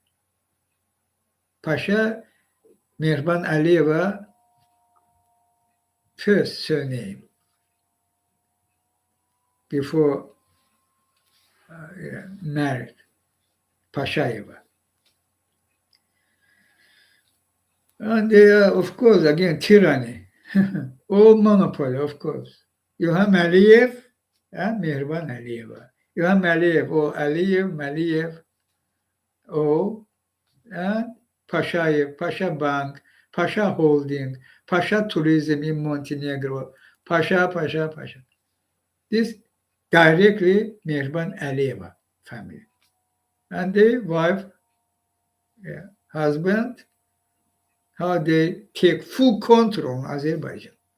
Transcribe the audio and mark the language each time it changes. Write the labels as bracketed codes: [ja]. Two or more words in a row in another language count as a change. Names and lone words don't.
[en] Pasha Mehriban Aliyeva first surname before married, Pashayeva. And they are, of course, again, tyranny. All monopoly, of course. Ilham Aliyev Mehriban Aliyeva. [az] İlham Aliyev, o Aliyev, Maliyev, o Pashayev, [en] Pasha Bank, Pasha Holding, Pasha Tourism in Montenegro, Pasha. This directly Mehriban Aliyeva family. And the wife, husband, how they take full control on Azerbaijan.